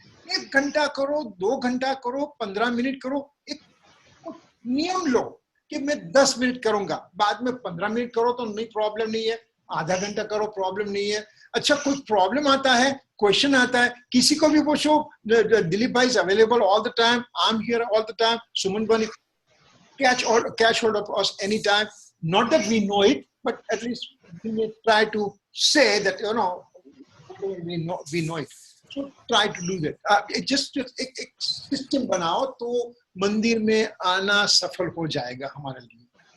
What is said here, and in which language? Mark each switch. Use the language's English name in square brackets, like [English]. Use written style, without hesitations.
[Hindi] 1 घंटा करो, 2 घंटा करो, 15 मिनट करो, एक नियम लो कि मैं 10 मिनट करूंगा, बाद में 15 मिनट करो तो नहीं, प्रॉब्लम नहीं है, आधा घंटा करो, प्रॉब्लम नहीं है। अच्छा, कोई प्रॉब्लम आता है, क्वेश्चन आता है, किसी को भी पूछो, [English] Dilip bhai is available all the time, I am here all the time, Suman बनी, catch hold of us anytime. Not that we know it, but at least we may try to say that, you know, we know it. So try to do that. Just [Hindi] एक system बनाओ तो मंदिर में आना सफल हो जाएगा हमारे लिए.